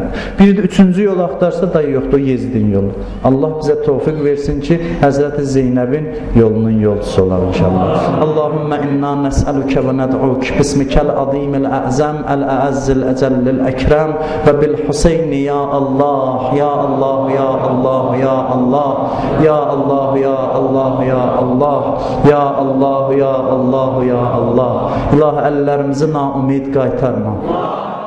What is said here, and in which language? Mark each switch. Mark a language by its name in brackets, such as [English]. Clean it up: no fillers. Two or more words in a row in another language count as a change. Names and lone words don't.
[Azerbaijani] Biri də üçüncü yolu axtarsa da yoxdur, o Yezidin yolu. Allah bizə tövfiq versin ki, Həzrəti Zeynəbin yolunun yolcusu olar inşallah. [Arabic] اللهم إنا نسألك وندعوك باسمك العظيم الأعظم الأعز الأجل الأكرم وبالحسين يا الله، يا الله، يا الله، يا الله، يا الله، يا الله، يا الله، يا الله، يا الله، يا الله. [Azerbaijani] İlahi əllərimizi naumid qaytarma.